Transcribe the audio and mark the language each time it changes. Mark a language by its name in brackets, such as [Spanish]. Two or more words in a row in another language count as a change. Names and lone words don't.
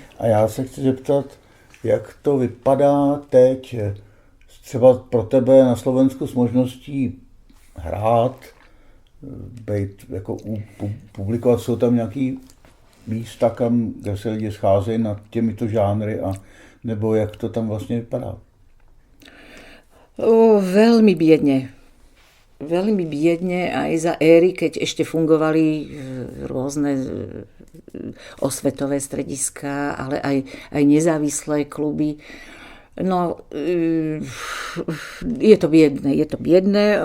[Czech] A já se chci zeptat, jak to vypadá teď třeba pro tebe na Slovensku s možností hrát, být jako publikovat, jsou tam nějaký místa, kde se lidi scházejí nad těmito žánry, a nebo jak to tam vlastně vypadá? [Slovak] Veľmi biedne. Veľmi biedne aj za éry, keď ešte fungovali rôzne osvetové strediská, ale aj nezávislé kluby. No, je to biedné.